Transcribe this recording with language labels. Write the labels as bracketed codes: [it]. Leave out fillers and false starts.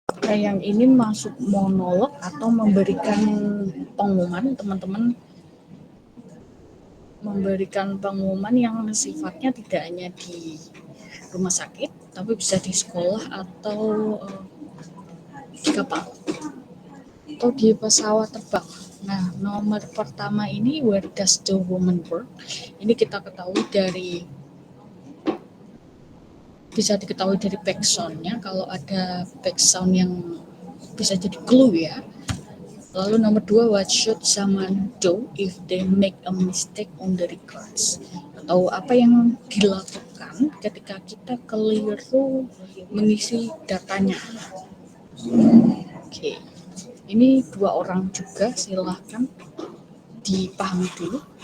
[id] Yang ingin masuk monolog atau memberikan pengumuman, teman-teman memberikan pengumuman yang sifatnya tidak hanya di rumah sakit, tapi bisa di sekolah atau di kapal atau di pesawat terbang. Nah, nomor pertama ini [en] where does the woman work? [id] Ini kita ketahui dari bisa diketahui dari backsound-nya, kalau ada backsound yang bisa jadi clue ya. Lalu nomor 2, [en] what should someone do if they make a mistake on the records? [id] Atau apa yang dilakukan ketika kita keliru mengisi datanya. Oke, ini 2 orang juga, silahkan dipahami dulu.